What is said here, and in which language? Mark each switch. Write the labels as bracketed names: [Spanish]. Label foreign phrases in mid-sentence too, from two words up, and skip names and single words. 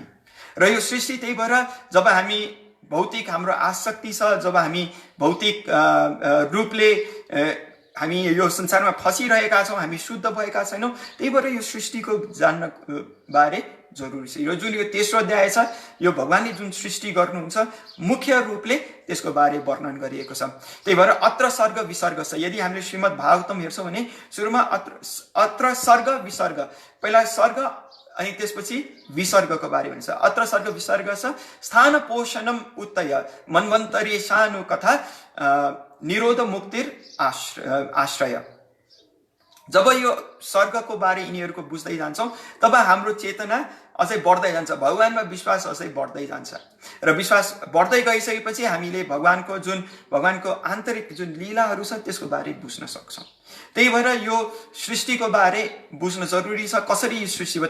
[Nepali] र यो सृष्टि त्यही भएर जब हामी भौतिक हाम्रो आसक्ति छ, जब हामी भौतिक रूपले हामी यो संसारमा फसिरहेका छौँ, हामी शुद्ध भएका छैनौँ, त्यही भएर यो सृष्टिको जान्न बारे जरुरी छ। यो जुन यो तेस्रो अध्याय छ यो भगवानले जुन सृष्टि गर्नुहुन्छ मुख्य रूपले त्यसको बारे वर्णन गरिएको छ। त्यही भएर [Sanskrit] अत्र सर्ग विसर्ग [Nepali] छ। यदि हामीले श्रीमद् भागवतम हेर्छौँ भने सुरुमा [Sanskrit] अत्र सर्ग विसर्ग, [Nepali] पहिला सर्ग अनि त्यसपछि विसर्गको बारे भन्छ। [Sanskrit] अत्र सर्ग विसर्ग छ स्थान पोषणम उत्तय मन्वन्तरे सानु कथा निरोध मुक्तिर आश्रय। [Nepali] जब यो सर्गको बारे यिनीहरूको बुझ्दै जान्छौँ तब हाम्रो चेतना अझै बढ्दै जान्छ, भगवानमा विश्वास अझै बढ्दै जान्छ र विश्वास बढ्दै गइसकेपछि हामीले भगवानको आन्तरिक जुन लीलाहरू छ त्यसको बारे बुझ्न सक्छौँ। त्यही भएर यो सृष्टिको बारे बुझ्न जरुरी छ, कसरी यो सृष्टि भयो।